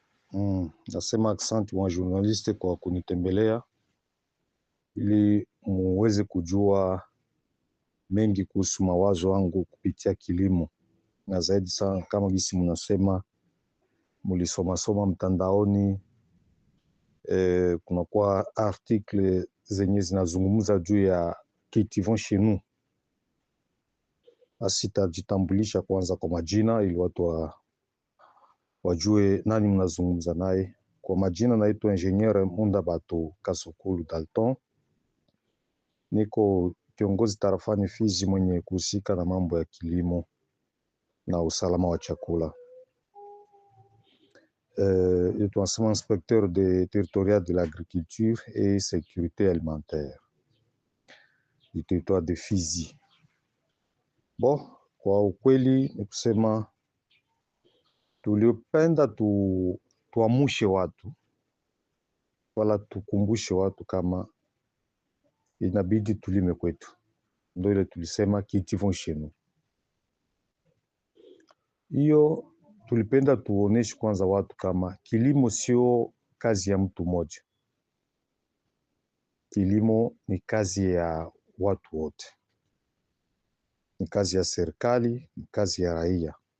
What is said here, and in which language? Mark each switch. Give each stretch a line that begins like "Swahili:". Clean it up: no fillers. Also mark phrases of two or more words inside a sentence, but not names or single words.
Swahili: Nasema asante wa journaliste kwa kunitembelea ili muweze kujua mengi kuhusu mawazo wangu kupitia kilimo, na zaidi sana kama gisi mnasema mulisoma mtandaoni, kunakuwa article zenye zinazungumza juu ya
French: cultivons chez nous.
Swahili: Basi tajitambulisha kwanza kwa majina ili watu wajue nani mnazungumza naye. Kwa majina naitwa Ingenieur Mundabato Kasokulu Dalton. Niko kiongozi tarafani Fizi mwenye kuhusika na mambo ya kilimo na usalama wa chakula.
French: Tunasema inspecteur territorial de l'agriculture et sécurité alimentaire du territoire de Fizi.
Swahili: Kwa ukweli ni kusema tuliopenda tuamushe watu wala tukumbushe watu kama inabidi tulime kwetu. Ndio ile tulisema
French: cultivons chez nous.
Swahili: Hiyo tulipenda tuoneshe kwanza watu kama kilimo sio kazi ya mtu mmoja. Kilimo ni kazi ya watu wote. Ni kazi ya serikali, ni kazi ya raia.